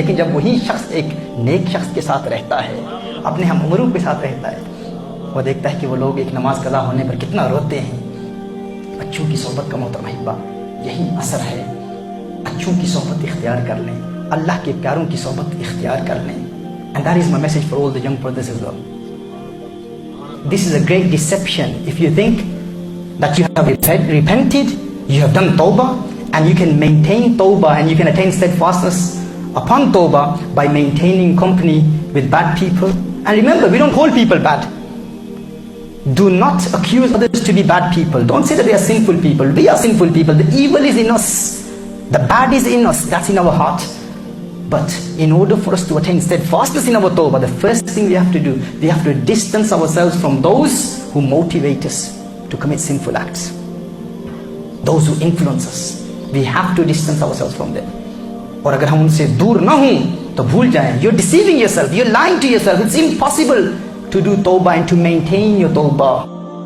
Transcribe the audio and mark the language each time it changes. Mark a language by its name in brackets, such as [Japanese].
[Urdu] لیکن جب وہی شخص ایک نیک شخص کے ساتھ رہتا ہے، اپنے ہم عمروں کے ساتھ رہتا ہے، وہ دیکھتا ہے کہ وہ لوگ ایک نماز قضا ہونے پر کتنا روتے ہیں. اچھوں کی صحبت کا محترم احبہ یہی اثر ہے. اچھوں کی صحبت اختیار کر لیں، اللہ کے پیاروں کی صحبت اختیار کر لیں. [English] And that is my message for all the young brothers as well. This is a great deception. If you think that you have repented, you have done tawbah, and you can maintain tawbah and you can attain steadfastness upon tawbah by maintaining company with bad people. And remember, we don't call people bad. Do not accuse others to be bad people. Don't say that they are sinful people. We are sinful people. The evil is in us. The bad is in us. That's in our heart. But in order for us to attain steadfastness in our tawbah, the first thing we have to do, we have to distance ourselves from those who motivate us to commit sinful acts. Those who influence us. We have to distance ourselves from them. [Urdu] اور اگر ہم ان سے دور نہ ہوں تو بھول جائیں. [English] You're deceiving yourself. You're lying to yourself. It's impossible to do tawbah and to maintain your tawbah.